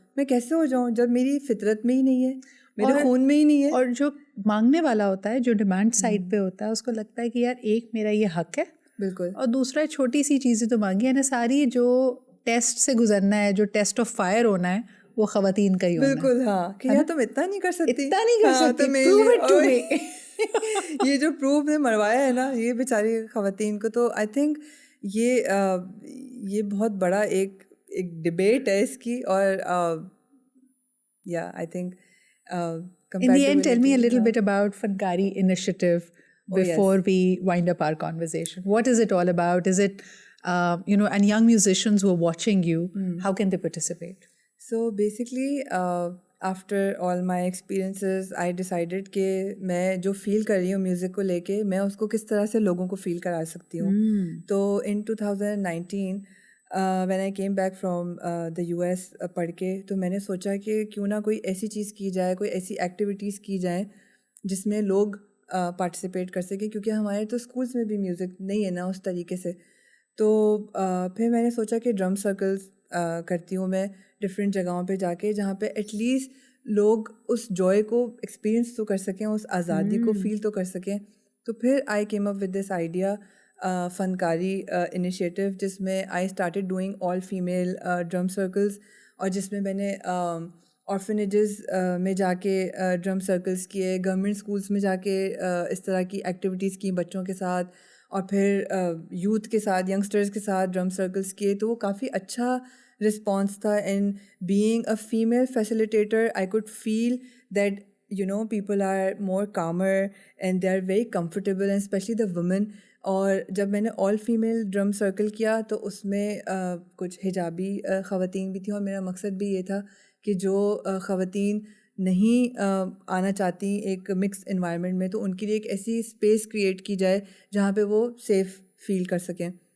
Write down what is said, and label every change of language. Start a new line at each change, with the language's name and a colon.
Urdu: میں کیسے ہو جاؤں جب میری فطرت میں ہی نہیں ہے، میرے خون میں ہی نہیں ہے. اور جو مانگنے والا ہوتا ہے، جو ڈیمانڈ سائڈ پہ ہوتا ہے، اس کو لگتا ہے کہ یار ایک میرا یہ حق ہے، بالکل، اور دوسرا چھوٹی سی چیزیں تو مانگی، یعنی ساری جو ٹیسٹ سے گزرنا ہے، جو ٹیسٹ آف فائر ہونا ہے، وہ خواتین کا ہی ہونا ہے. بالکل. ہاں کہ یار تم اتنا نہیں کر سکتی، اتنا نہیں کر سکتی،
English: Prove it to me.
Urdu: یہ جو پروف نے مروایا ہے نا یہ بیچاری خواتین کو. تو
English: I think
Urdu: یہ بہت بڑا ایک ڈبیٹ ہے اس کی. اور یا
English: I think in the end, tell me a little bit about Fankari initiative before we wind up our conversation. What is it all about? Is it and young musicians who are watching you, how can they participate? So basically after all my experiences I decided
Urdu: کہ میں جو فیل کر رہی ہوں music کو لے کے، میں اس کو کس طرح سے لوگوں کو فیل کرا سکتی ہوں. تو
English: in 2019 when I came back from the US
Urdu: پڑھ کے، تو میں نے سوچا کہ کیوں نہ کوئی ایسی چیز کی جائے، کوئی ایسی ایکٹیویٹیز کی جائیں جس میں لوگ پارٹیسپیٹ کر سکیں، کیونکہ ہمارے تو اسکولس میں بھی میوزک نہیں ہے نا اس طریقے سے. تو پھر میں نے سوچا کہ ڈرم سرکلز کرتی ہوں میں ڈفرینٹ جگہوں پہ جا کے، جہاں پہ ایٹ لیسٹ لوگ اس جوائے کو ایکسپیرئنس تو کر سکیں، اس آزادی کو فیل تو کر سکیں. تو پھر
English: I came up with this idea
Urdu: فنکاری انیشیٹو، جس میں
English: I started doing
Urdu: all female drum circles, اور جس میں نے آرفنیجز میں جا کے ڈرم سرکلز کیے، گورنمنٹ اسکولس میں جا کے اس طرح کی ایکٹیویٹیز کی بچوں کے ساتھ، اور پھر یوتھ کے ساتھ، ینگسٹرز کے ساتھ ڈرم سرکلز کیے. تو وہ کافی اچھا رسپانس تھا.
English: And being a female facilitator I could feel that people are more calmer and they are very comfortable, and especially the women.
Urdu: اور جب میں نے آل فیمیل ڈرم سرکل کیا تو اس میں کچھ حجابی خواتین بھی تھیں، اور میرا مقصد بھی یہ تھا کہ جو خواتین نہیں آنا چاہتی ایک مکس انوائرمنٹ میں، تو ان کے لیے ایک ایسی اسپیس کریٹ کی جائے جہاں پہ وہ سیف فیل کر سکیں.